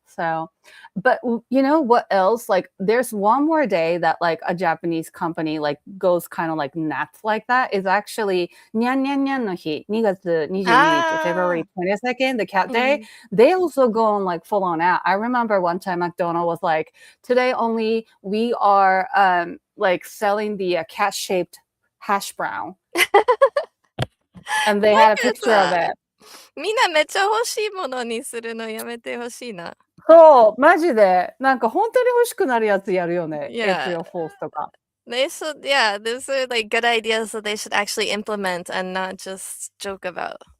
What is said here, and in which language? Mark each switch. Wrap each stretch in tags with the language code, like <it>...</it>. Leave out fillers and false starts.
<en>So, but you know what else? Like there's one more day that like a Japanese company like goes kind of like nuts like that is actually Nyan Nyan Nyan no Hi, 2月22日, February 22nd, the cat day. They also go on like full on out. I remember one time McDonald was like, today only we are like selling the cat shaped hash brown. And they had a picture of it.</en> <ja>みんなめっちゃ欲しいものにするのやめてほしいな。そう、マジで。なんか本当に欲しくなるやつやるよね。 April Fools とか。</ja> <en>those are like good ideas that they should actually implement and not just joke about.</en>